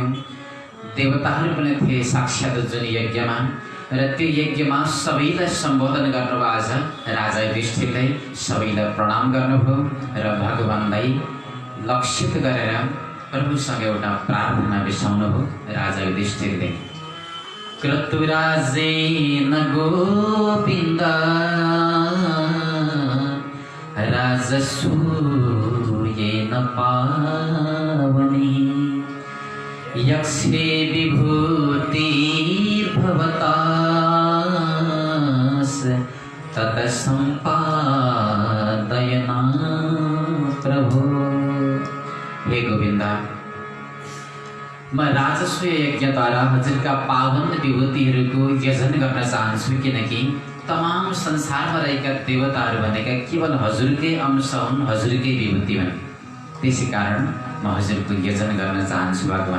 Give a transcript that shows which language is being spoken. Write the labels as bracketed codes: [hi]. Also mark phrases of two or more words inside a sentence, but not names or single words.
[ne] देवताहरू पनि थिए साक्षात् जुन यज्ञमा, र त्यो यज्ञमा सबैलाई सम्बोधन गर्नुभयो। आज राजा युधिष्ठिरले सबैलाई प्रणाम गर्नुभयो र भगवानलाई लक्षित गरेर प्रभुसँग एउटा प्रार्थना बिसाउनुभयो राजा युधिष्ठिरले। [sa] क्रतुराजेन गोविन्द राजसूयेन पावनी यक्षे विभूतिर्भवतास् तत्सम्पादयना प्रभो। [ne] हे गोविन्दा, म राजस्व यज्ञद्वारा हजुरका पावन विभूतिहरूको यजन गर्न चाहन्छु, किनकि तमाम संसारमा रहेका देवताहरू भनेका केवल हजुरकै अंश हुन्, हजुरकै विभूति हुन्। त्यसै कारण म हजुरको यजन गर्न चाहन्छु भगवान।